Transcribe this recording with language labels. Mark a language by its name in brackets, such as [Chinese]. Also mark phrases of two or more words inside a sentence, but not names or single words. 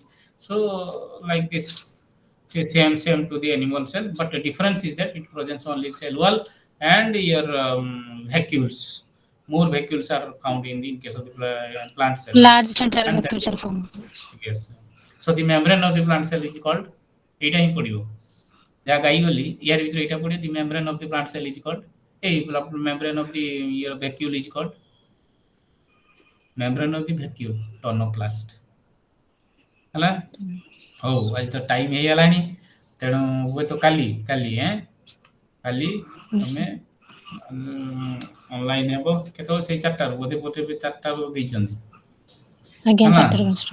[English] So like this, same to the animal cell, but the difference is that it presents only cell wall and your vacuoles. More vacuoles are found in case of the plant cells. Large central And vacuoles are formed. yes. So the membrane of the plant cell is called, [Odia] ଏଇଟା ହିଁ ପଡ଼ିବ ଯାହା ଗାଇଗଲି ୟାର ଭିତରେ ଏଇଟା ପଡ଼ିବ, [English] the membrane of the plant cell is called, membrane of the vacuole is called membrane of the vacuole, tonoplast ହେଲା। [Odia] ହଉ ଆଜି ତ ଟାଇମ୍ ହେଇଗଲାଣି, ତେଣୁ ହୁଏତ କାଲି କାଲି ତମେ ଅନଲାଇନ୍ ହେବ କେତେବେଳେ, ସେଇ 4ଟାରୁ ବୋଧେ 4ଟାରୁ ଦେଇଛନ୍ତି ଆଜ୍ଞା ହେଲା। 4ଟାରୁ 5ଟା।